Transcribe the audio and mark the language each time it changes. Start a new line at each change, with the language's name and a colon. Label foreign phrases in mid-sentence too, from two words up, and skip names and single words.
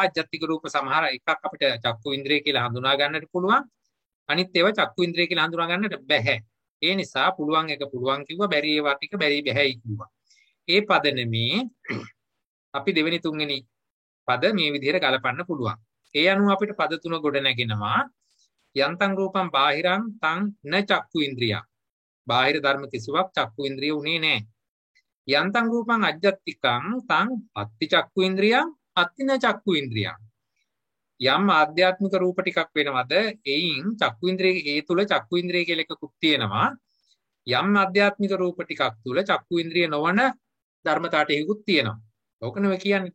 Sinhala: අජ්ජත්තික රූප සමහර එකක් අපිට චක්කු ඉන්ද්‍රිය කියලා හඳුනා ගන්නට පුළුවන්. අනිත් ඒවා චක්කු ඉන්ද්‍රිය කියලා හඳුනා ගන්නට බැහැ. ඒ නිසා පුළුවන් එක පුළුවන් කිව්වා, බැරි ඒවා ටික බැරි බැහැයි කිව්වා. ඒ පද නෙමේ අපි දෙවෙනි තුන්වෙනි පද මේ විදිහට ගලපන්න පුළුවන්. ඒ අනුව අපිට පද තුන ගොඩ නැගෙනවා.
Pali: යන්තං රූපං බාහිරං තං න චක්කු ඉන්ද්‍රියං.
Sinhala: බාහිර ධර්ම කිසිවක් චක්කු ඉන්ද්‍රිය උනේ නැහැ.
Pali: යන්තං රූපං අජ්ජත්තිකං තං අත්ති චක්කු ඉන්ද්‍රියං අත්ති න චක්කු ඉන්ද්‍රියං.
Sinhala: යම් ආධ්‍යාත්මික රූප ටිකක් වෙනවද එයින් චක්කු ඉන්ද්‍රිය ඒ තුල චක්කු ඉන්ද්‍රිය කියලා එකකුත් තියෙනවා. යම් ආධ්‍යාත්මික රූප ටිකක් තුල චක්කු ඉන්ද්‍රිය නොවන ධර්මතාවට හේකුත් තියෙනවා. ඕකනේ ඔය කියන්නේ.